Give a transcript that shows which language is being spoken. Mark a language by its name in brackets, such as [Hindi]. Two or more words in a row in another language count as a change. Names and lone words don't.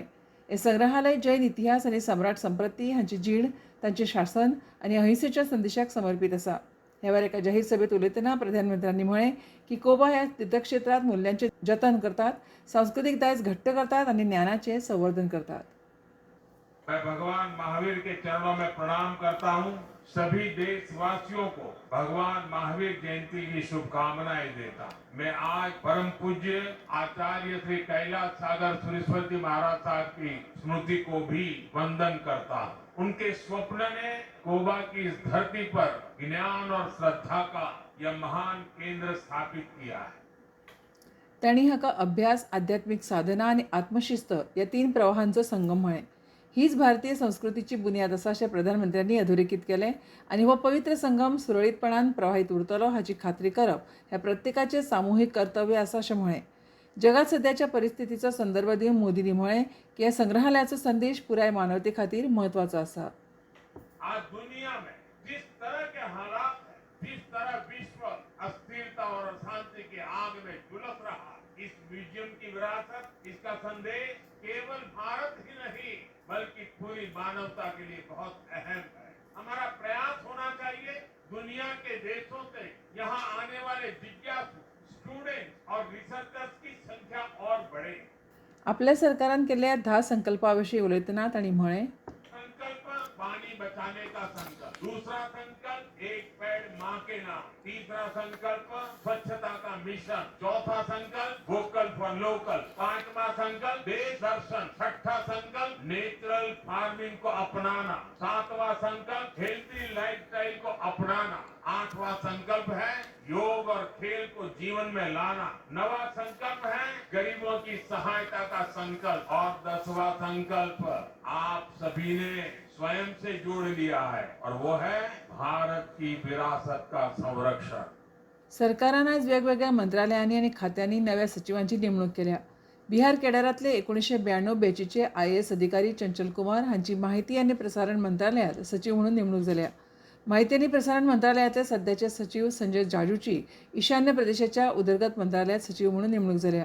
[Konkani] हें संग्रहालय जैन इतिहास आनी सम्राट संप्रती हांची जीण, तांचें शासन आनी अहिंसेच्या संदेशाक समर्पीत आसा. ह्या वेळार एका जाहीर सभेत उलयतना प्रधानमंत्र्यांनी म्हळें की कोबा ह्या तीर्थक्षेत्रांत मूल्यांचें जतन करतात, सांस्कृतीक दायज घट्ट करतात आनी ज्ञानाचें संवर्धन करतात. [Hindi] मैं भगवान महावीर के चरणों में प्रणाम करता हूं। सभी देशवासियों को भगवान महावीर जयंती की शुभकामनाएं देता हूं। मैं आज परम पूज्य आचार्य श्री कैलाश सागर सुरेश्वर जी महाराज साहब की स्मृति को भी वंदन करता हूं। उनके स्वप्न ने कोबा की इस धरती पर ज्ञान और श्रद्धा का यह महान केंद्र स्थापित किया है। [Konkani] तांणी हाका अभ्यास, आध्यात्मिक साधना आनी आत्मशिस्त ह्या तीन प्रवाहांचो संगम म्हळें. हीच भारतीय संस्कृतीची बुन्याद आसा अशें प्रधानमंत्र्यांनी अधोरेखीत केलें आनी हो पवित्र संगम सुरळीतपणान प्रवाहीत उरतलो हाची खात्री करप हें प्रत्येकाचें सामुहीक कर्तव्य आसा अशें म्हळें. जगात सध्याच्या परिस्थितीचो संदर्भ दिवन मोदींनी म्हळें की ह्या संग्रहालयाचो संदेश पुराय मानवते खातीर म्हत्वाचो आसा. [Hindi] आज दुनिया में जिस तरह के हालात हैं, जिस तरह विश्व अस्थिरता और अशांति की आग में झुलस रहा, इस म्यूजियम की विरासत, इसका संदेश केवल भारत ही नहीं बल्कि पूरी मानवता के लिए बहुत अहम है। हमारा प्रयास होना चाहिए दुनिया के देशों से यहाँ आने वाले जिज्ञासु, स्टूडेंट्स और रिसर्चर्स की संख्या और बढ़े। [Konkani] आपल्या सरकारान केल्ल्या 10 संकल्पाविशीं उलयतना तांणी म्हळें [Hindi] संकल्प पानी बचाने का संकल्प, दूसरा संकल्प एक पेड़ माँ के नाम, तीसरा संकल्प स्वच्छता का मिशन, चौथा संकल्प [English] vocal for local, [Hindi] पांचवा संकल्प देश दर्शन, छठा संकल्प [English] natural farming [Hindi] को अपनाना, सातवां संकल्प [English] healthy lifestyle [Hindi] को अपनाना, आठवां संकल्प है योग और खेल को जीवन में लाना, नवा संकल्प है गरीबों की सहायता का संकल्प और 10वां संकल्प आप सभी ने स्वयं से जोड़ लिया है और वो है भारत की विरासत का संरक्षण. [Konkani] सरकारान आयज वेगवेगळ्या मंत्रालयांनी आनी खात्यांनी नव्या सचिवांची नेमणूक केल्या. बिहार केडरांतले 1992 बॅचीचे IAS अधिकारी चंचल कुमार हांची माहिती आनी प्रसारण मंत्रालयांत सचिव म्हणून नेमणूक जाल्या. माहिती आनी प्रसारण मंत्रालयाचे सध्याचे सचिव संजय जाजूची ईशान्य प्रदेशाच्या उदरगत मंत्रालयात सचिव म्हणून नेमणूक जाल्या.